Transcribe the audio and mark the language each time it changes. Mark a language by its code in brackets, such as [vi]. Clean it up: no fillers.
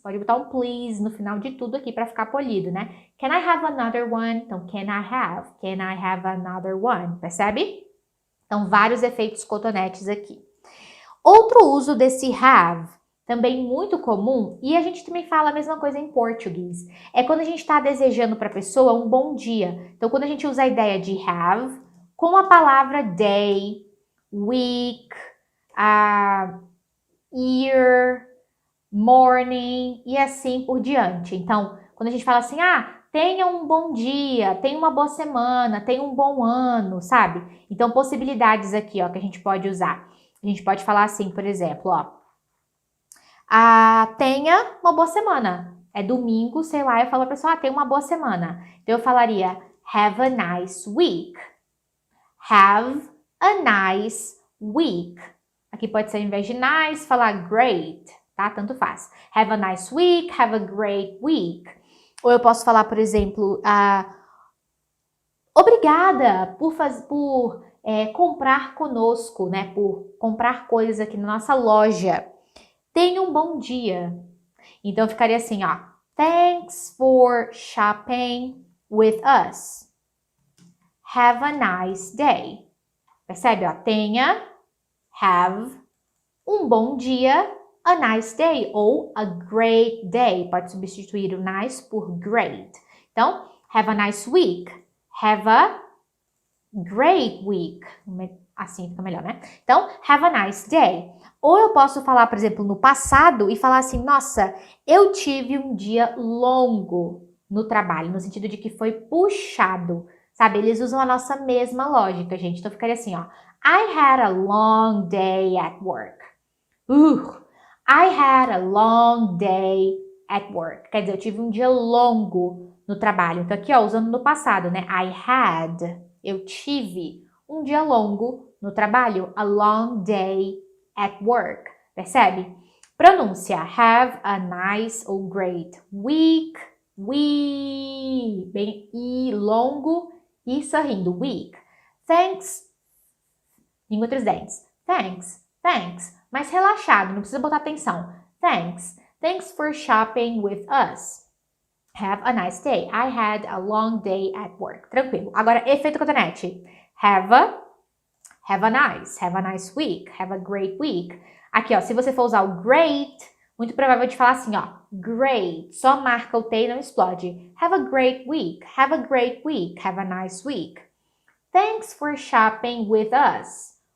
[pt] Pode botar um please no final de tudo aqui para ficar polido, né? [en] Can I have another one? Então, can I have another one? [pt] Percebe? Então, vários efeitos cotonetes aqui. Outro uso desse have, também muito comum, e a gente também fala a mesma coisa em português, é quando a gente está desejando para a pessoa um bom dia. Então, quando a gente usa a ideia de have, com a palavra day, week, year, morning e assim por diante. Então, quando a gente fala assim, tenha um bom dia, tenha uma boa semana, tenha um bom ano, sabe? Então, possibilidades aqui, ó, que a gente pode usar. A gente pode falar assim, por exemplo, ó, tenha uma boa semana. É domingo, sei lá, eu falo pra pessoa, tenha uma boa semana. Então, eu falaria, [en] have a nice week. Have a nice week. [pt] Aqui pode ser, ao invés de nice, falar great, tá? Tanto faz. [en] Have a nice week, have a great week. [pt] Ou eu posso falar, por exemplo, obrigada por comprar conosco, né? Por comprar coisas aqui na nossa loja. Tenha um bom dia. Então, ficaria assim, ó. [en] Thanks for shopping with us. Have a nice day. [pt] Percebe, ó? Tenha, [en] have, [pt] um bom dia, [en] a nice day ou a great day. [pt] Pode substituir o nice por great. Então, have a nice week. [en] Have a great week. [pt] Assim fica melhor, né? [en] Então, have a nice day. [pt] Ou eu posso falar, por exemplo, no passado e falar assim, nossa, eu tive um dia longo no trabalho, no sentido de que foi puxado, sabe? Eles usam a nossa mesma lógica, gente. Então, ficaria assim, ó. [en] I had a long day at work. I had a long day at work. [pt] Quer dizer, eu tive um dia longo no trabalho. Então, aqui, ó, usando no passado, né? [en] I had, [pt] eu tive um dia longo no trabalho. [en] A long day at work. [pt] Percebe? Pronúncia. [en] Have a nice ou great week. [pt] Bem, e longo e sorrindo. Week. Thanks. Língua entre os dentes. Thanks. Mais relaxado, não precisa botar atenção. [en] Thanks for shopping with us. Have a nice day. I had a long day at work. [pt] Tranquilo. Agora, efeito cotonete. [en] Have a nice week. Have a great week. [pt] Aqui, ó, se você for usar o great, muito provável de falar assim, ó. Great. Só marca o T e não explode. [en] Have a great week. Have a great week. Have a nice week. Thanks for shopping with us.